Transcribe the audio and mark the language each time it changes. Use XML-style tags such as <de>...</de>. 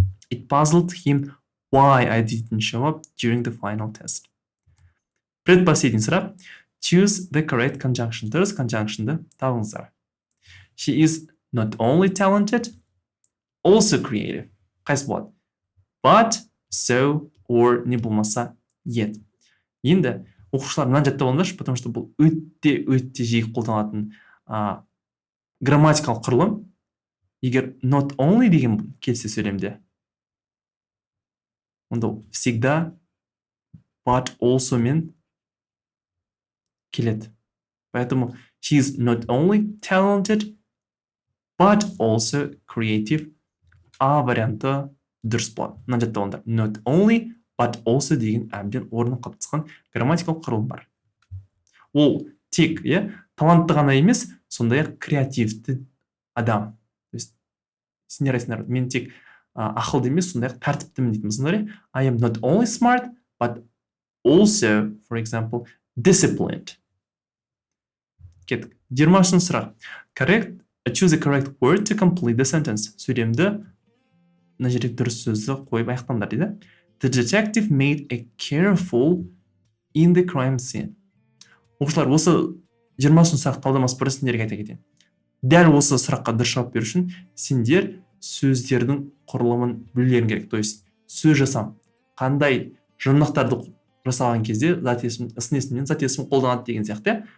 <en>It puzzled him why I didn't show up during the final test.</en> <ru>Предпоследний</ru> <en>сұрақ. Choose the correct conjunction.</en> <kk>Дұрыс conjunction'ды табыңыздар.</kk> <en>She is not only talented, also creative.</en> <kk>Қайсы болады?</kk> <en>But, so, or</en> <kk>не болмаса</kk> <en>yet.</en> <kk>Енді оқушылар мынаны жаттап алыңдаршы,</kk> <ru>потому что</ru> <kk>бұл өте жиі қолданылатын грамматикалық құрылым. Егер not only деген келсе сөйлемде, онда</kk> <ru>всегда</ru> <en>but also</en> <kk>мен келеді.</kk> <ru>Поэтому</ru> <en>she is not only talented, but also creative.</en> <kk>А варианты дұрыс болады. Мына жаттап алыңдар.</kk> <en>Not only, but also</en> <kk>деген әбден орны қалыптасқан грамматикалық құрылым бар. Ол тек талантты ғана емес, сондай-ақ креативті адам. То есть сендер айтсыңдар, мен тек ақылды емес, сондай-ақ тәртіптімін дейтін болсаңдар,</kk> <en>I am not only smart, but also, for example, disciplined.</en> <kk>Кеттік. 20-шы сұрақ.</kk> <en>Choose the correct word to complete the sentence.</en> <kk>Сөйлемді мына жерде дұрыс сөзді қойып аяқтаңдар дейді. The detective made a careful in the crime scene. Оқушылар, осы 20-шы сұрақ талдамасы бұрын сендерге айта кетейін. Дәл осы сұраққа дұрыс жауап беру үшін сендер сөздердің құрылымын білулерің керек.</kk> <ru>То есть</ru> <kk>сөз жасам қандай жұрнақтарды жасаған кезде зат есім, сын есімнен зат есім қолданады деген сияқты.</kk>